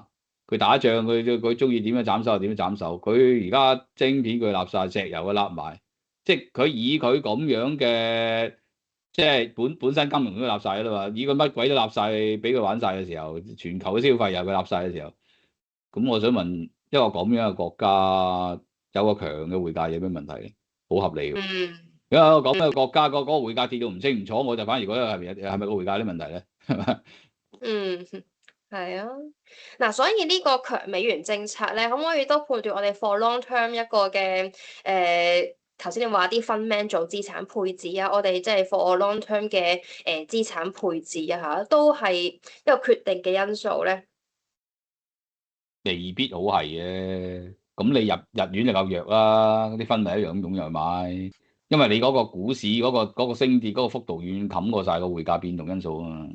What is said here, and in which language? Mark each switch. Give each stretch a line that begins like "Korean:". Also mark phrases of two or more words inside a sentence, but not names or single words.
Cantonese: 佢打仗佢中意點樣斬手就點樣斬手，佢而家晶片佢立晒，石油佢立埋，即係佢以佢咁樣嘅，即係本身金融都立晒啦嘛，以佢乜鬼都立晒俾佢玩晒嘅時候，全球嘅消費又佢立晒嘅時候，咁我想問一個咁樣嘅國家有個強嘅匯價有咩問題咧？好合理嘅。嗯，因為咁嘅國家嗰個匯價跌到唔清唔楚，我就反而覺得係咪個匯價啲問題咧？係咪？嗯，係啊。嗱，所以呢個強美元政策咧，可唔可以都判斷我哋
English: for long term
Cantonese: 一個嘅頭先你話啲
English: fund man
Cantonese: 做資產配置啊，我哋即係
English: for long term
Cantonese: 嘅資產配置啊嚇，都係一個決定嘅因素咧。未必好係嘅，咁你日元就夠弱啦，啲分咪一樣咁湧入去買，因為你嗰個股市嗰個升跌嗰個幅度遠遠冚過晒個匯價變動因素啊嘛。